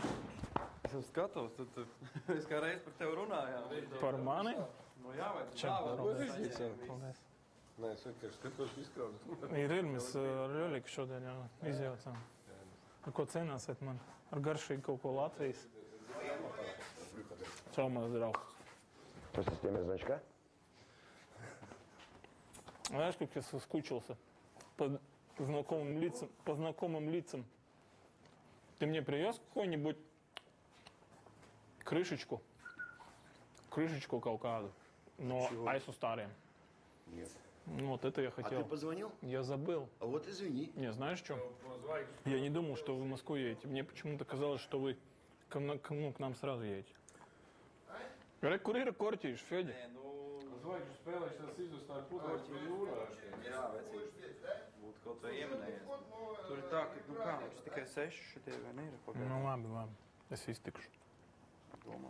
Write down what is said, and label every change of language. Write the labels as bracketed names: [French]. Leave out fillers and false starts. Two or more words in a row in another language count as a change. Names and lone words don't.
[Latvian] Es jau skatos, tad mēs kā reiz par tevi runājām. Par mani? No jā, vai? Čau, Paldies. Nē, es vienkārši skatos izkraudu. Ir, mēs ar Ļoļiku šodien jau izjaucām. Ar ko cenāsiet man? Ar garšīgu kaut ko Latvijas? Čau, maz draugs. [Russian] Просто с теми значка? Знаешь, как я соскучился по знакомым лицам? Ты мне привез какую-нибудь крышечку? [Latvian] Крышечку kaut kādu no aizsustāriem? [Russian] Нет. Ну, вот это я хотел. А ты позвонил? Я забыл. А вот извини. Не, знаешь что? Я не думал, что вы в Москву едете. Мне почему-то казалось, что вы к нам сразу едете. [Latvian] Kur ir korķīši, Feģi? Zvaigžņu spēlēšu tās izustāju pudelēs pie jūrā. Jā, vecīgi. Būtu kaut vai ieminējies. Tur ir tā, ka, nu kā, mums tikai 6 šitie vai ne ir pagājuši. Nu, labi. Es iztikšu. Domā.